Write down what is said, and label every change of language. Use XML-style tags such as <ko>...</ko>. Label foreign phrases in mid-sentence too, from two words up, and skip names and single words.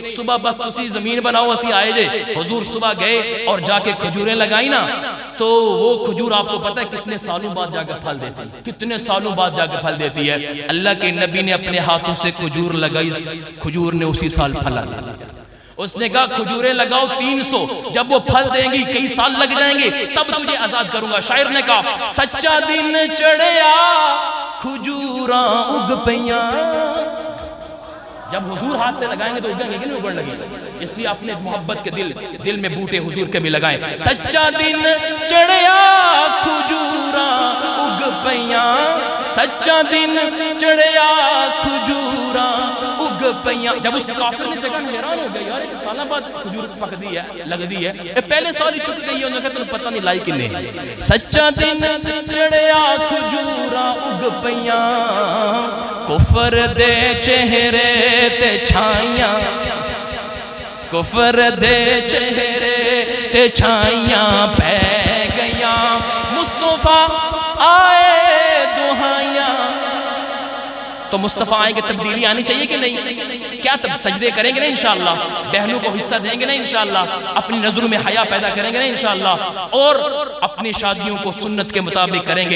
<pa>صبح بس تسی زمین بناؤ اسی آئے جے.</pa> <ur>حضور صبح گئے اور جا کے کھجوریں لگائی نا تو وہ کھجور آپ کو پتہ ہے کتنے سالوں بعد جا کے پھل دیتی ہے. کتنے سالوں بعد جا کے پھل دیتی ہے. اللہ کے نبی نے اپنے ہاتھوں سے کھجور لگائی. کھجور نے اسی سال پھلا دیا. اس نے کہا کھجوریں لگاؤ 300 جب وہ پھل دیں گی کئی سال لگ جائیں گے تب تجھے آزاد کروں گا.</ur> <pa>شاعر نے کہا سچا دن چڑھیا کھجوراں اگ پیاں.</pa> <ur>جب حضور ہاتھ سے لگائیں گے تو اگیں گے کہ نہیں اگڑ لگے. اس لیے اپنے محبت کے دل میں بوٹے حضور کے بھی لگائیں.</ur> <pa>سچا دن چڑھیا کھجوراں اگ پیاں. سچا دن چڑھیا کھجوراں اگ پیاں.</pa> <ur>جب اس کافر نے دیکھا حیران ہو گیا یار ایک سالہ بعد کھجور پک دی ہے لگ دی ہے یہ پہلے سال ہی چک گئی ہے. انہوں نے کہا تمہیں پتہ نہیں</ur> <pa>لائی کنے. سچا دن چڑھیا کھجوراں اگ پیاں. کفر دے چہرے تے چھائیاں کفر دے چہرے تے چھائیاں پہ گیاں. مصطفیٰ آئے دہائیاں.</pa> <ur>تو مصطفیٰ آئیں گے تبدیلی آنی چاہیے کہ نہیں؟ کیا تب سجدے کریں گے نا انشاءاللہ. بہنوں کو حصہ دیں گے نا انشاءاللہ. اپنی نظروں میں حیا پیدا کریں گے نا انشاءاللہ. اور اپنی شادیوں کو سنت کے مطابق کریں گے.</ur>